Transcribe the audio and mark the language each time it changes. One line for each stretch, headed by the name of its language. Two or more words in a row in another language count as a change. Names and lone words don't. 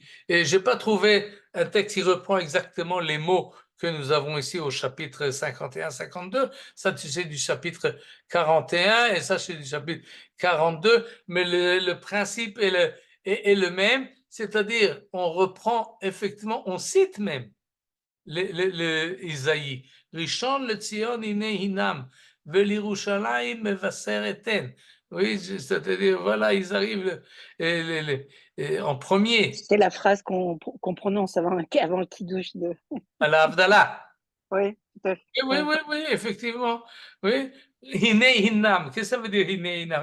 French: Et je n'ai pas trouvé un texte qui reprend exactement les mots que nous avons ici au chapitre 51-52. Ça, c'est du chapitre 41 et ça, c'est du chapitre 42. Mais le principe est le même, c'est-à-dire on reprend effectivement, on cite même Isaïe.
Hebrew: ראשון לציון הנה הנם, ולירושלים מבשר אתן.
French: Oui, c'est-à-dire, voilà, ils arrivent en premier. C'est la phrase qu'on prononce avant le kiddush de. À la Havdalah. Oui, tout à fait. Oui, effectivement. Oui.
Hebrew: הנה הנם.
French: Qu'est-ce que ça veut dire
Hebrew: הנה הנם?